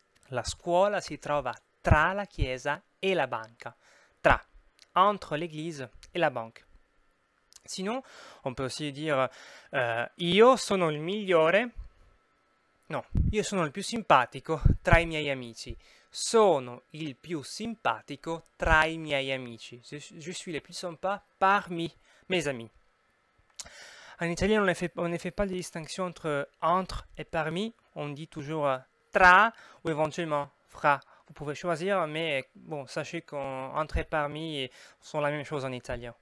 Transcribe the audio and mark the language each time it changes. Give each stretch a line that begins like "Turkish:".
Italian: La scuola si trova tra la chiesa e la banca.
French: Tra, entre l'église et la banque. Sinon, on peut aussi dire
Italian: io sono il migliore. No, io sono il più simpatico tra i miei amici. Sono il più simpatico tra i miei amici.
French: Je suis le plus sympa parmi mes amis. En italien, on ne fait pas de distinction entre et parmi. On dit toujours tra ou éventuellement fra. Vous pouvez choisir, mais bon, sachez qu'entre et parmi sont la même chose en italien.